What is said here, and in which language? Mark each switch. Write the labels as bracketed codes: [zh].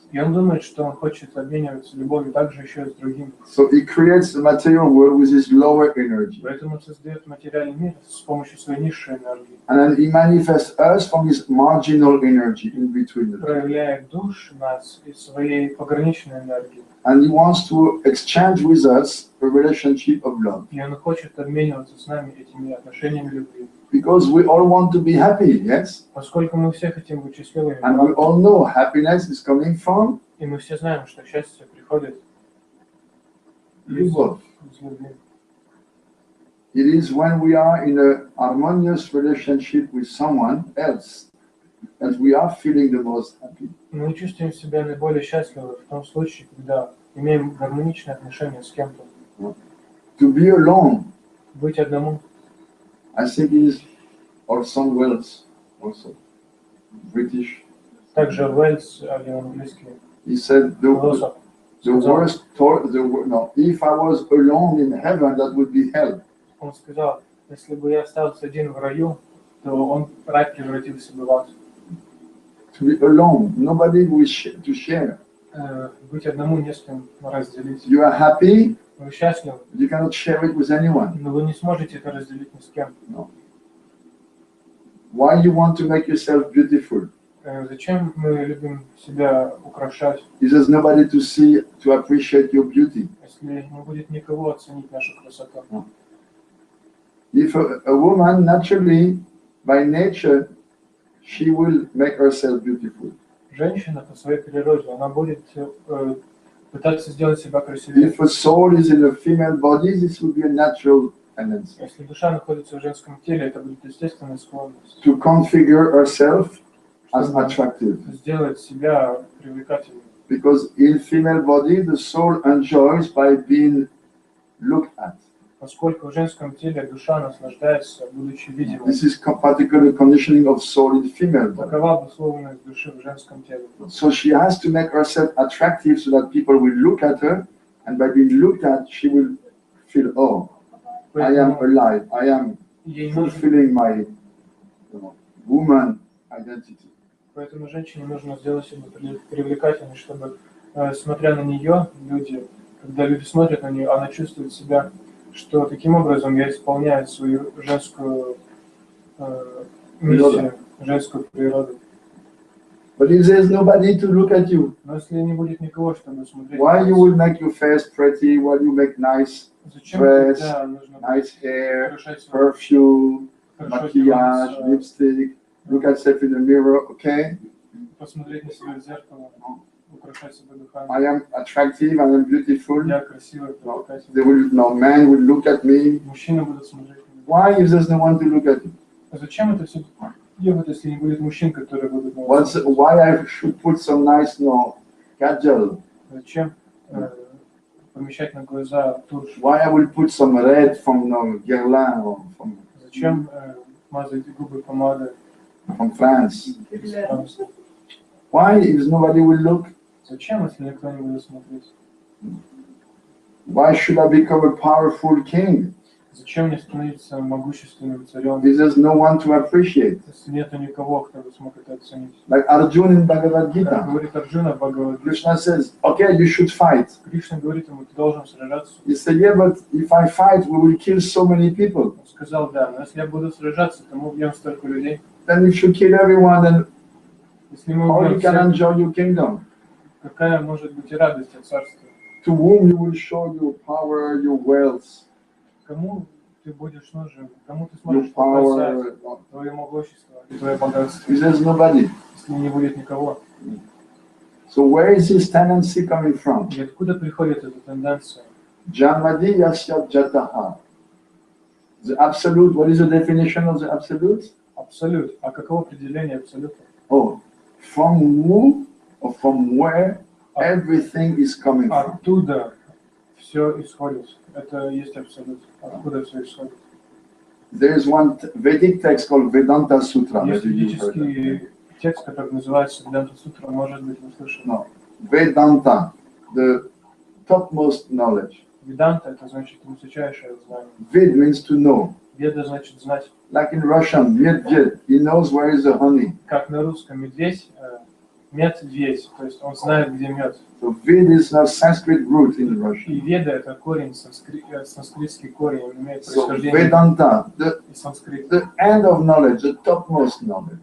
[ru] И он думает, что он хочет обмениваться любовью также еще и с другими. [en] So he creates the material world with his lower energy. [ru] Поэтому он создает материальный мир с помощью своей низшей энергии. [en] And then he manifests us from his marginal energy in between. [ru] Проявляет душ нас из своей пограничной энергии. [en] And he wants to exchange with us a relationship of love. [ru] И он хочет обмениваться с нами этими отношениями любви. [en] Because we all want to be happy, yes? [ru] Поскольку мы все хотим быть счастливыми, [en] And we all know happiness is coming from [ru] и мы все знаем, что счастье приходит [en] love. [ru] из любви. [en] It is when we are in a harmonious relationship with someone else that we are feeling the most happy. [ru] Мы чувствуем себя наиболее счастливы в том случае, когда имеем гармоничные отношения с кем-то. [en] To be alone, [ru] Быть одному. [en] I think is Orson Welles, also British. [ru] Также Уэльс, английский [en] He said [ru] философ, [en] if I was alone in heaven, that would be hell. [ru] он сказал, если бы я остался один в раю, то рай превратился бы в ад. [en] To be alone, nobody to share. [ru] Быть одному, не с кем разделить. [en] You are happy, [ru] Вы счастливы, [en] you cannot share it with anyone. [ru] но вы не сможете это разделить ни с кем. [en] No. Why you want to make yourself beautiful? [ru] Зачем мы любим себя украшать, [en] If there's nobody to see, to appreciate your beauty. [ru] если не будет никого оценить нашу красоту? [en] If a woman naturally, by nature, she will make herself beautiful. [ru] Женщина по своей природе, она будет пытаться сделать себя красивее. [en] If a soul is in a female body, this will be a natural tendency. [ru] Если душа находится в женском теле, это будет естественная склонность. [en] To configure herself as attractive. [ru] Сделать себя привлекательным. [en] Because in female body, the soul enjoys by being looked at. [ru] Поскольку в женском теле душа наслаждается, будучи видимой. [en] This is particular conditioning of soul in female body. [ru] Такова обусловленность души в женском теле. [en] So she has to make herself attractive so that people will look at her, and by being looked at, she will feel, oh, I am alive, I am [ru] ей нужно, [en] fulfilling my woman identity. [ru] поэтому женщине нужно сделать себя привлекательной, чтобы, смотря на нее, люди, когда люди смотрят на нее, она чувствует себя, что таким образом я исполняю свою женскую миссию, женскую природу. [en] But if there's nobody to look at you, [ru] Но если не будет никого, чтобы смотреть, [en] why you will make your face pretty, why you make nice [ru] зачем [en] dress, [ru] тогда нужно [en] nice hair, [ru] украшать свою [en] perfume, [ru] хорошо [fr] maquillage, [ru] делать, [en] lipstick, look at yourself in the mirror, okay? [ru] посмотреть на себя в зеркало, украшать себя духами. [en] I am attractive, I am beautiful. [ru] Я красивый, привлекательный. [en] They will, no man will look at me. [ru] Мужчины будут смотреть на меня. [en] Why if there's no one to look at you? [ru] А зачем это все делать, если не будет мужчин, которые будут на [en] What's, [ru] вас? [en] why I should put some nice, kajal? [ru] Зачем помещать на глаза тушь? [en] Why I will put some red from Guerlain or [ru] Зачем мазать губы помадой? [en] from France? [ru] Просто. [en] Why if nobody will look? [ru] Зачем, если никто не будет смотреть? [en] Why should I become a powerful king [ru] Зачем мне становиться могущественным царем, [en] if there's no one to appreciate? [ru] если нету никого, кто бы смог это оценить? [en] Like Arjun in Bhagavad [ru] Как [en] Gita. [ru] говорит Арджуна в Бхагавад-гите, [en] Krishna says, okay, you should fight. [ru] Кришна говорит ему, ты должен сражаться. [en] He said, yeah, but if I fight, we will kill so many people. [ru] Он сказал, да, но если я буду сражаться, то мы убьем столько людей. [en] Then if you kill everyone, then [ru] Если мы [en] how [ru] убьем [en] you can [ru] всех, [en] enjoy your kingdom? [ru] какая может быть и радость от царства? [en] To whom you will show your power, your wealth, [ru] Кому ты будешь нужен? Кому ты [en] your [ru] сможешь показать [en] power. [ru] твое могущество и твое богатство, [en] If there's nobody. [ru] если не будет никого? [en] So where is this tendency coming from? [ru] И откуда приходит эта тенденция? [sa] Jamadi yasya jataha. [en] The absolute, what is the definition of the absolute? [ru] Абсолют. А каково определение абсолюта? [en] Oh, from who or from where everything is coming from. [ru] Оттуда все исходит. Это есть абсолют. Откуда все исходит? [en] There is one Vedic text called Vedanta Sutra. [ru] Есть [en] Maybe you've heard of it. [ru] ведический текст, который называется Веданта Сутра, может быть, вы слышали. [en] No, Vedanta, the topmost knowledge. [ru] Веданта — это значит высочайшее знание. [en] Ved means to know. [ru] Веда значит знать. [en] Like in Russian, Medved, he knows where is the honey. [ru] Как на русском медведь, медведь, то есть он знает, где мед. [en] So Ved is a Sanskrit root in [ru] И [en] Russian. [ru] веда — это корень, санскритский корень, он имеет [en] So [ru] происхождение [en] Vedanta, [ru] из санскрита. [en] the end of knowledge, the topmost knowledge.